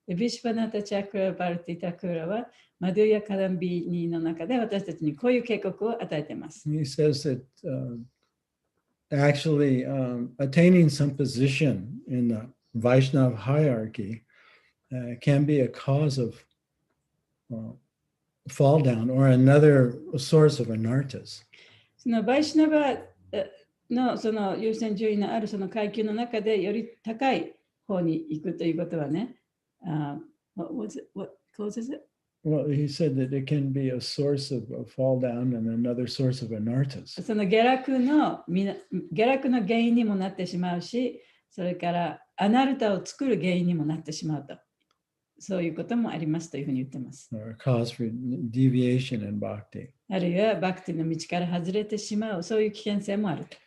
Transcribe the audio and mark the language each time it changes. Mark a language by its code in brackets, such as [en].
[ja] ビシュパナタ・チャクラバルティ・タクーラはマドゥヤ・カダンビニの中で私たちにこういう警告を与えています。 [en] He says that actually attaining some position in the Vaishnava hierarchy can be a cause of fall down or another source of anarthas. [ja] そのバイシュナバのその優先順位のあるその階級の中でより高い方に行くということはね、 [en] what causes it? Well, he said that it can be a source of a fall down and another source of anarthas. [ja] その下落の原因にもなってしまうし、それからアナルタを作る原因にもなってしまうと。そういうこともありますというふうに言っています。 [en] Or a cause for deviation in bhakti. [ja] あるいはバクティの道から外れてしまう、そういう危険性もある。